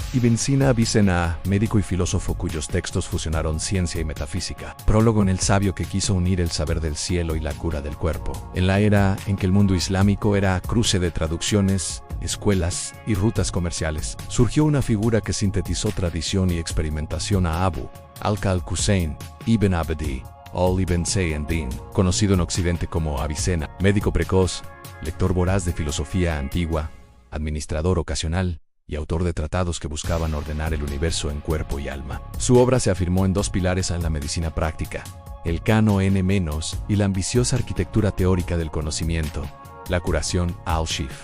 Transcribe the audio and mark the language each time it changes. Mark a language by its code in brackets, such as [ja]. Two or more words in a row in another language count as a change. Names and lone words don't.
[es] Ibn Sina Avicena, médico y filósofo cuyos textos fusionaron ciencia y metafísica. Prólogo en el sabio que quiso unir el saber del cielo y la cura del cuerpo. En la era en que el mundo islámico era cruce de traducciones, escuelas y rutas comerciales, surgió una figura que sintetizó tradición y experimentación a Abu al-Hussein Ibn Abdi al-Ibn Sayyid, conocido en Occidente como Avicena, médico precoz, lector voraz de filosofía antigua, administrador ocasional y autor de tratados que buscaban ordenar el universo en cuerpo y alma. Su obra se afirmó en dos pilares en la medicina práctica: el canon N- y la ambiciosa arquitectura teórica del conocimiento, la curación al-Shif.